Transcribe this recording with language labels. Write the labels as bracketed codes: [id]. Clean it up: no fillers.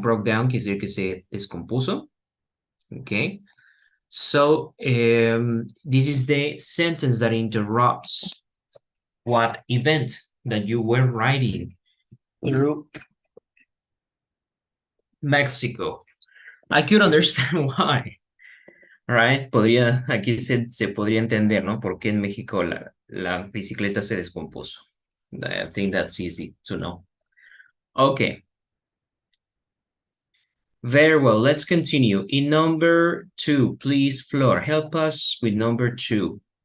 [en] Broke down [es] quiere decir que se descompuso. Okay. [en] So this is the sentence that interrupts what event that you were riding through Mexico. I could understand why, right? [es] Podría, aquí se podría entender, ¿no? Porque en México la bicicleta se descompuso. [en] I think that's easy to know. Okay. Very well, let's continue. In number 2, please, Flor, help us with number 2.